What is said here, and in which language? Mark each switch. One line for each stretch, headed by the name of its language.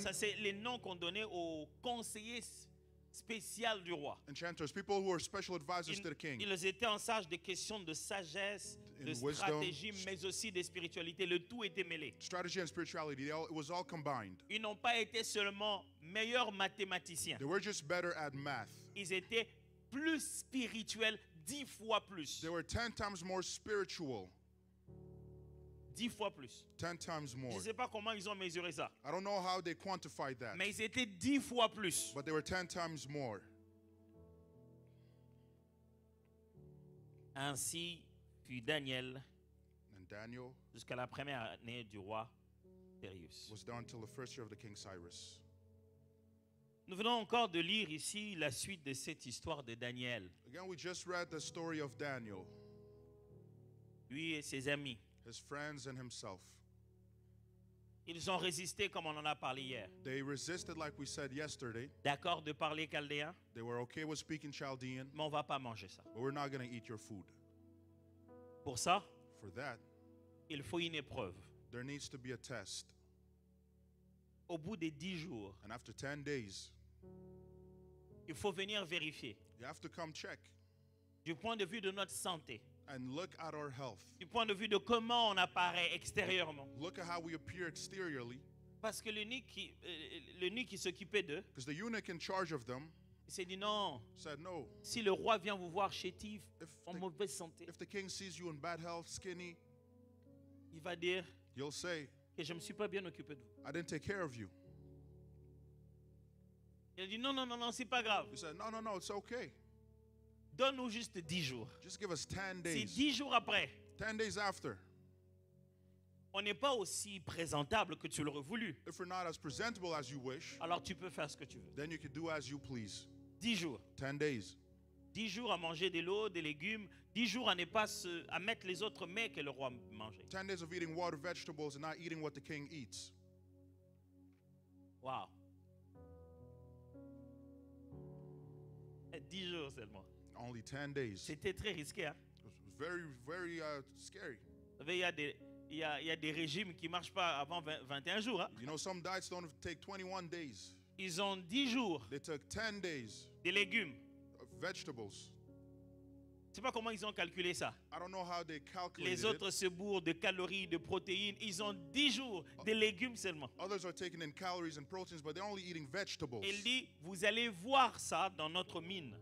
French: Ça, c'est les noms qu'on donnait aux conseillers spéciaux du roi.
English: enchanters, people who are special advisors to the king.
French: Ils étaient en charge des questions de sagesse, de
English: In wisdom,
French: stratégie, mais aussi de spiritualité. Le tout était mêlé.
English: Strategy and spirituality, it was all combined.
French: Ils n'ont pas été seulement meilleurs mathématiciens.
English: They were just better at math.
French: Ils étaient plus spirituels, 10 fois plus.
English: They were 10 times more spiritual.
French: 10 fois plus.
English: 10 times
French: Je
English: more.
French: ne sais pas comment ils ont mesuré ça.
English: I don't know how they quantified that,
French: Mais ils étaient 10 fois plus.
English: but they were 10 times more.
French: Ainsi fut Daniel
English: And Daniel
French: jusqu'à la première année du roi Darius.
English: was down till the first year of the king Cyrus.
French: Nous venons encore de lire ici la suite de cette histoire de Daniel.
English: Again, we just read the story of Daniel,
French: Lui et ses amis.
English: his friends and himself.
French: Ils ont résisté comme on en a parlé hier.
English: They resisted, like we said yesterday.
French: D'accord de parler chaldéen,
English: They were okay with speaking Chaldean,
French: mais on ne va pas manger ça.
English: but we're not going to eat your food.
French: Pour ça,
English: For that,
French: il faut une épreuve.
English: there needs to be a test.
French: Au bout de 10 jours,
English: And after 10 days,
French: il faut venir vérifier
English: you have to come check.
French: du point de vue de notre santé.
English: and look at our health.
French: Du point de vue de comment on apparaît extérieurement.
English: Look at how we appear exteriorly.
French: Parce que l'eunuque qui s'occupait d'eux,
English: Because the eunuch in charge of them
French: il s'est dit non,
English: said, no,
French: si le roi vient vous voir chétif,
English: if
French: en
English: the,
French: mauvaise santé,
English: if the king sees you in bad health, skinny,
French: il va dire
English: you'll say,
French: que je ne me suis pas bien occupé de vous.
English: I didn't take care of you.
French: Il a dit non, non, non, non, c'est pas grave.
English: You said, no, no, no, it's okay.
French: Donne-nous juste 10 jours.
English: Just give us 10
French: Si
English: days.
French: 10 jours après,
English: 10 days after,
French: on n'est pas aussi présentable que tu l'aurais voulu,
English: if we're not as presentable as you wish,
French: alors tu peux faire ce que tu veux.
English: then you can do as you please.
French: 10 jours.
English: 10 days.
French: 10 jours à manger de l'eau, des légumes. 10 jours à ne pas à mettre les autres mets que le roi mangeait.
English: 10 days of eating water, vegetables, and not eating what the king eats. Wow.
French: 10 jours seulement.
English: Only 10 days.
French: C'était très risqué. Hein?
English: It was very, very scary.
French: Vous savez, il y a des régimes qui ne marchent pas avant 21 jours. Hein?
English: You know, some diets don't take 21 days.
French: Ils ont 10 jours
English: They took 10 days
French: de légumes.
English: of vegetables.
French: Je ne sais pas comment ils ont calculé ça.
English: I don't know how they calculated
French: Les autres se bourrent de calories, de protéines. Ils ont 10 jours de légumes seulement.
English: it. Others are taking in calories and proteins, but they're only eating vegetables.
French: Il dit, vous allez voir ça dans notre mine,